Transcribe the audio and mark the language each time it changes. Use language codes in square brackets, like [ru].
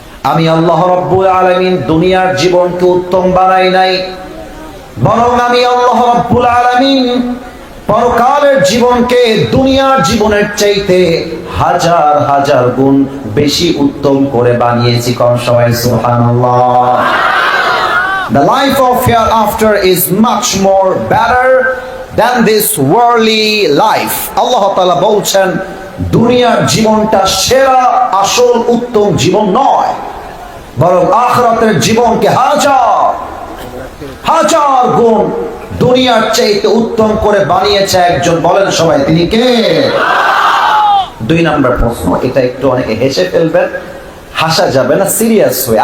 [bn] আমি আল্লাহ রাব্বুল আলামিন দুনিয়ার জীবনকে উত্তম বানাই নাই, বরং আমি আল্লাহ রাব্বুল আলামিন পরকালের জীবনকে দুনিয়ার জীবনের চাইতে হাজার হাজার গুণ বেশি উত্তম করে বানিয়েছি। কোন সবাই সুবহানাল্লাহ। [en] The life of hereafter is much more better than this worldly life. [bn] আল্লাহ তাআলা বলছেন, দুনিয়ার জীবনটা সেরা আসল উত্তম জীবন নয়, বরং আখিরাতের জীবনকে হাজার হাজার গুণ দুনিয়ার চাইতে উত্তম করে বানিয়েছে একজন। বলেন সবাই, তিনি কে? 2 নম্বর প্রশ্ন, এটা একটু অনেকে হেসে ফেলবেন, হাসা যাবে না, সিরিয়াস হয়ে।